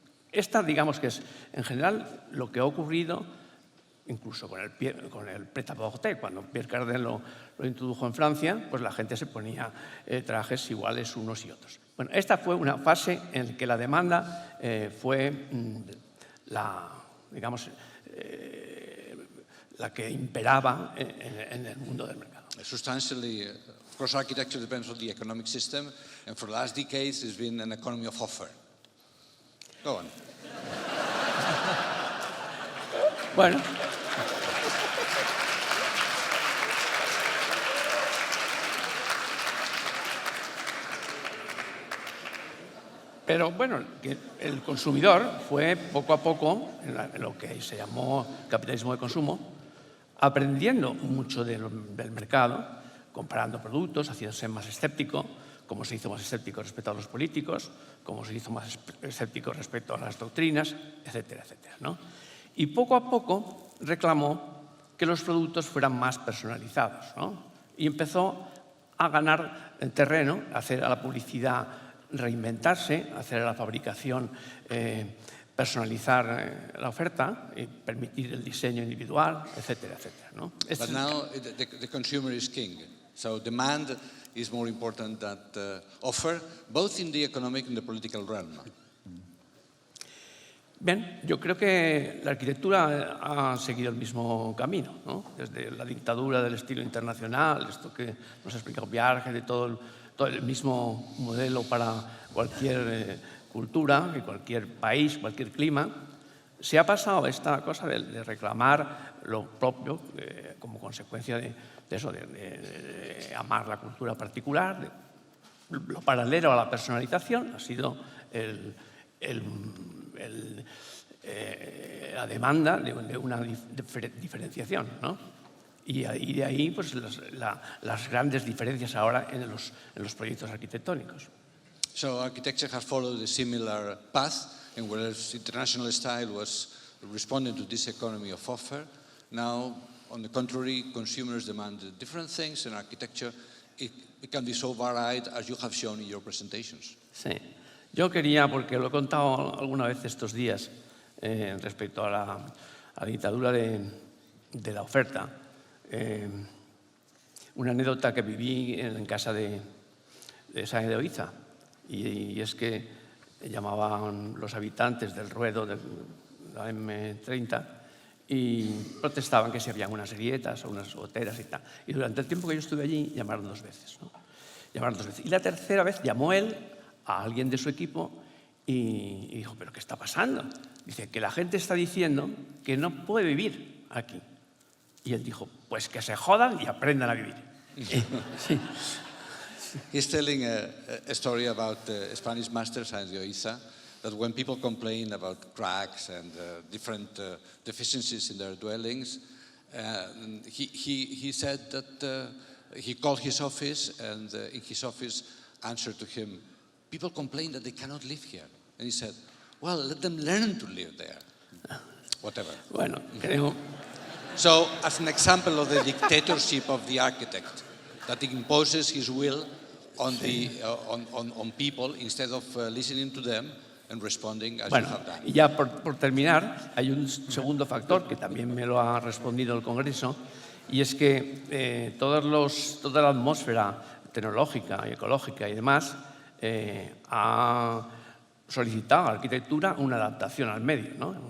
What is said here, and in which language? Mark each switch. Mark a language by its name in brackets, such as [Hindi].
[Spanish] Esta, digamos que es, en general, lo que ha ocurrido, incluso con el prêt-à-porter, cuando Pierre Cardin lo introdujo en Francia, pues la gente se ponía trajes iguales unos y otros. Bueno, esta fue una fase en la que la demanda fue la que imperaba en el mundo del mercado. [English] Substantially, of course, architecture depends on the economic system, and for the last decades, it's been an economy of offer. Go on. [Spanish] Bueno. Pero bueno, el consumidor fue poco a poco, en lo que se llamó capitalismo de consumo, aprendiendo mucho del mercado, comparando productos, haciéndose más escéptico, como se hizo más escéptico respecto a los políticos, como se hizo más escéptico respecto a las doctrinas, etcétera, etcétera, ¿no? Y poco a poco reclamó que los productos fueran más personalizados, ¿no? Y empezó a ganar terreno, a hacer a la publicidad reinventarse, hacer a la fabricación personalizar la oferta y permitir el diseño individual, etcétera, etcétera, ¿no? [English] But now the consumer is king, so demand is more important than offer, both in the economic and the political realm. [Spanish] Bien, yo creo que la arquitectura ha seguido el mismo camino, ¿no? Desde la dictadura del estilo internacional, esto que nos ha explicado Viaje, de todo el mismo modelo para cualquier cultura, de cualquier país, cualquier clima, se ha pasado esta cosa de reclamar lo propio como consecuencia de eso, de amar la cultura particular. Lo paralelo a la personalización ha sido la demanda de una diferenciación, ¿no? Y de ahí pues, las grandes diferencias ahora en los proyectos arquitectónicos. [English] So architecture has followed a similar path, and whereas international style was responding to this economy of offer, now, on the contrary, consumers demand different things, and architecture it can be so varied as you have shown in your presentations. [Spanish] Sí. Yo quería, porque lo he contado alguna vez estos días respecto a la dictadura de la oferta, una anécdota que viví en casa de Sáenz de Oiza, y es que llamaban los habitantes del ruedo de la M30 y protestaban que si habían unas grietas o unas goteras y tal. Y durante el tiempo que yo estuve allí llamaron 2 veces, ¿no? Llamaron 2 veces. Y la tercera vez llamó él a alguien de su equipo y dijo, ¿pero qué está pasando? Dice, que la gente está diciendo que no puede vivir aquí. Y él dijo, pues que se jodan y aprendan a vivir. Sí. [English] He's telling a story about the Spanish master, Sáenz de Oiza, that when people complain about cracks and different deficiencies in their dwellings, he said that he called his office, and in his office answered to him, people complain that they cannot live here. And he said, well, let them learn to live there. Whatever. [Spanish] Bueno, creo... [English] So, as an example of the dictatorship of the architect, that imposes his will on on people instead of listening to them and responding as you have done. [Spanish] Y ya por terminar, hay un segundo factor que también me lo ha respondido el Congreso, y es que toda la atmósfera tecnológica y ecológica y demás ha solicitado a la arquitectura una adaptación al medio, ¿no?